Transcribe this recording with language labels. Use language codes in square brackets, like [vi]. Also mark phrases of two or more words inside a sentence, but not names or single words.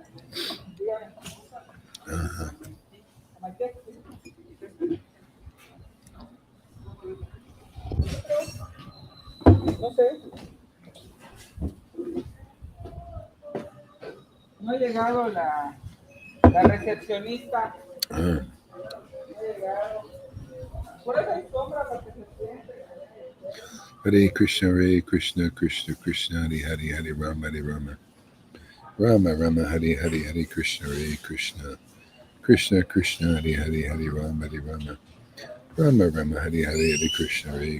[es] Dígame. No sé. No ha llegado la recepcionista. No ha llegado. Por eso hay sombra para que se siente. [sa] हरे कृष्ण, कृष्ण, हरे हरे, हरे राम, राम, हरे हरे, कृष्ण, कृष्ण, हरे हरे, राम, राम, हरे हरे, कृष्ण,